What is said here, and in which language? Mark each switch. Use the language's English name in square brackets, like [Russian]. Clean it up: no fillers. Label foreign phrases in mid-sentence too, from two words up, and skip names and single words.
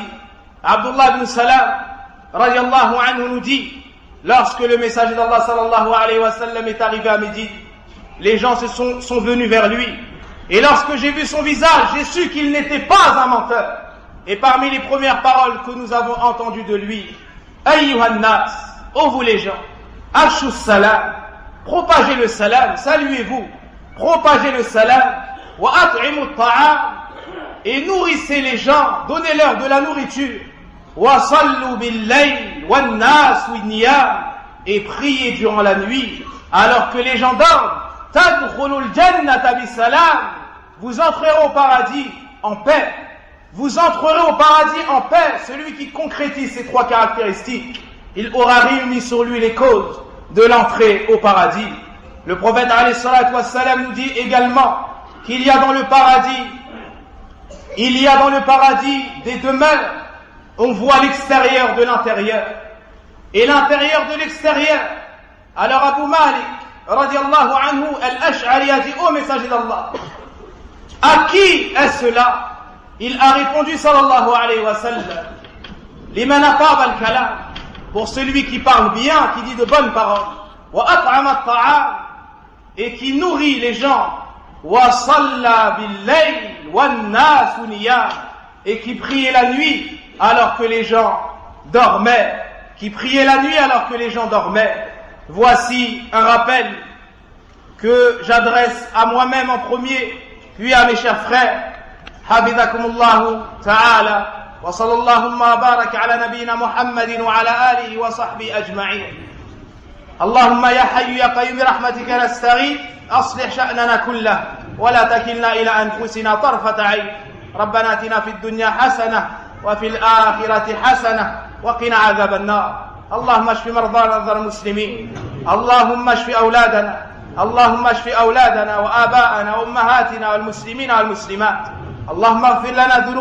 [French] Abdullah ibn Salam [Arabic] رضي الله عنه [French] nous dit: lorsque le messager d'Allah [Arabic] صلى الله عليه وسلم [French] est arrivé à Médine, les gens sont venus vers lui, et lorsque j'ai vu son visage, j'ai su qu'il n'était pas un menteur. Et parmi les premières paroles que nous avons entendues de lui: [Arabic] أيها الناس, [French] ô vous les gens, [Arabic] أفشوا السلام, [French] propagez le salam, saluez-vous, propagez le salam, [Arabic] وأطعموا الطعام, [French] et nourrissez les gens, donnez-leur de la nourriture, [Arabic] وصلوا بالليل والناس نيام, [French] et priez durant la nuit alors que les gens dorment. [Arabic] تدخلوا الجنة بسلام, [French] vous entrerez au paradis en paix. Vous entrerez au paradis en paix. Celui qui concrétise ces trois caractéristiques, il aura réuni sur lui les causes de l'entrée au paradis. Le prophète [Arabic] عليه الصلاة والسلام [French] nous dit également qu'il y a dans le paradis des demeures. On voit l'extérieur de l'intérieur et l'intérieur de l'extérieur. Alors Abu Malik [Arabic] رضي الله عنه [French] al-Ash'ari a dit: ô messager d'Allah, à qui est cela? Il a répondu [Arabic] صلى الله عليه وسلم: لمن أطاب الكلام, [French] pour celui qui parle bien, qui dit de bonnes paroles, [Arabic] وأطعم الطعام, [French] et qui nourrit les gens, [Arabic] وصلى بالليل والناس نيام, [French] et qui priait la nuit alors que les gens dormaient, Voici un rappel que j'adresse à moi-même en premier, puis à mes chers frères. [Arabic] حفظكم الله تعالى وصلى الله وبارك على نبينا محمد وعلى آله وصحبه أجمعين. اللهم يا حي يا قيوم برحمتك نستغيث أصلح شأننا كله ولا تكلنا إلى أنفسنا طرفة عين ربنا آتنا في الدنيا حسنة وفي الآخرة حسنة وقنا عذاب النار اللهم اشف مرضانا المسلمين اللهم اشف أولادنا اللهم اشف أولادنا وآباءنا وأمهاتنا والمسلمين والمسلمات اللهم اغفر لنا